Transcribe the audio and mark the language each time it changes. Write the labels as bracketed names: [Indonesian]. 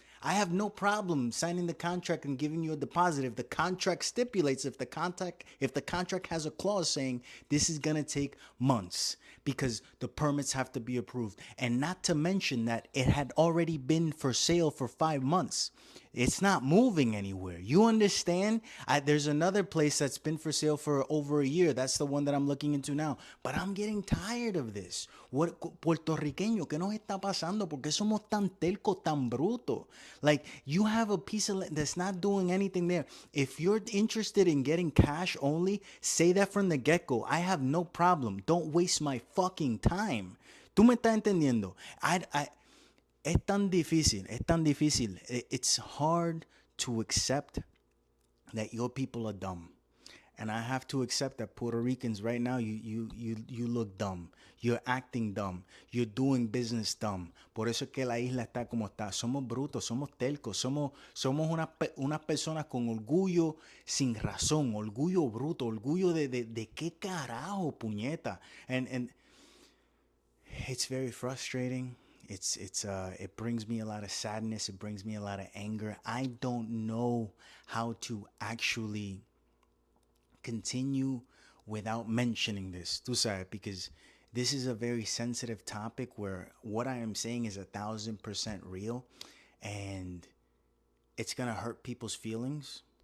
[English] I have no problem signing the contract and giving you a deposit if the contract stipulates, if the contract has a clause saying this is going to take months because the permits have to be approved. And not to mention that it had already been for sale for 5 months. It's not moving anywhere. You understand? There's another place that's been for sale for over a year. That's the one that I'm looking into now. But I'm getting tired of this. What [Spanish] puertorriqueño, ¿qué nos está pasando? ¿Por qué somos tan telco, tan bruto? [English] Like, you have a piece of land that's not doing anything there. If you're interested in getting cash only, say that from the get-go. I have no problem. Don't waste my fucking time. [Spanish] ¿Tú me estás entendiendo? Es tan difícil, es tan difícil. [English] It's hard to accept that your people are dumb. And I have to accept that Puerto Ricans right now, you look dumb. You're acting dumb. You're doing business dumb. [Spanish] Por eso es que la isla está como está. Somos brutos, somos telcos, somos unas personas con orgullo sin razón, orgullo bruto, orgullo de qué carajo, puñeta. [English] And it's very frustrating. It brings me a lot of sadness. It brings me a lot of anger. I don't know how to actually continue without mentioning this. [Spanish] Tú sabes, [English] because this is a very sensitive topic where what I am saying is 1,000% real, and it's gonna hurt people's feelings.